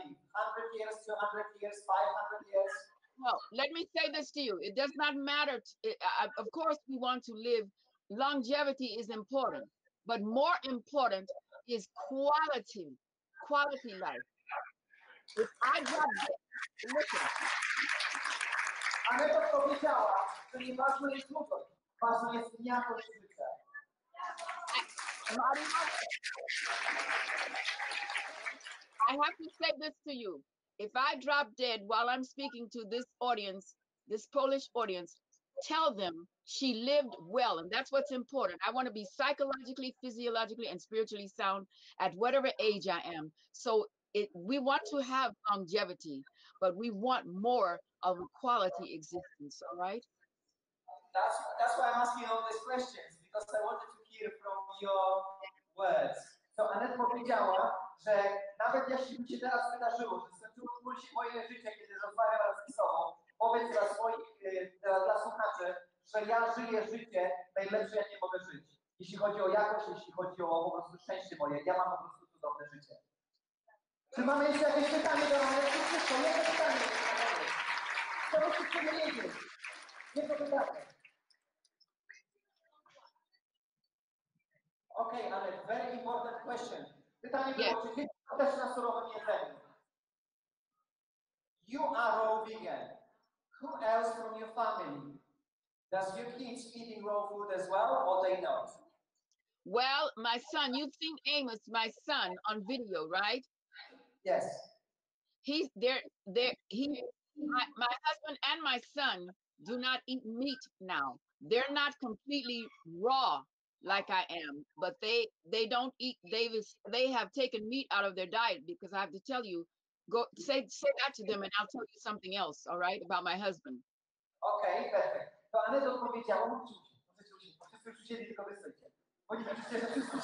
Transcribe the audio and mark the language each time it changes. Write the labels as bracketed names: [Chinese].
[English] 100 years, 200 years, 500 years? Well, let me say this to you. It does not matter. Of course, we want to live. Longevity is important, but more important is quality life. If I got listen. [Polish] Aneta powiedziała, że nieważne jest długość, ważna jest jakość życia. [English] I have to say this to you. If I drop dead while I'm speaking to this audience, this Polish audience, tell them she lived well. And that's what's important. I want to be psychologically, physiologically, and spiritually sound at whatever age I am. So we want to have longevity, but we want more of a quality existence, all right? That's why I'm asking all these questions, because I wanted to hear from your words. [Polish] So Annette powiedziała, że nawet jeśli by się teraz wydarzyło, że skończyło się moje życie, kiedy rozmawiam raz z sobą, powiedz dla słuchaczy, że ja żyję życie najlepsze, jakie mogę żyć. Jeśli chodzi o jakość, jeśli chodzi o po prostu szczęście moje, ja mam po prostu cudowne życie. Czy mamy jeszcze jakieś pytanie do Annette? Wszystko, jedno pytanie. Co byście chcieli wiedzieć? Jedno pytanie. [English] Okay, Annette, very important question. [Polish] Pytanie było, czy dzieci są też na surowym jedzeniu? [English] You are raw vegan. Who else from your family? Does your kids eating raw food as well, or they not? Well, my son, you've seen Amos, my son, on video, right? Yes. He's there. My husband and my son do not eat meat now. They're not completely raw like I am, but they don't eat. They have taken meat out of their diet, because I have to tell you, go say that to them, and I'll tell you something else. All right, about my husband. Okay, perfect. [Polish] To Annette odpowiedziała, wszyscy usłyszeli, tylko wysłuchajcie.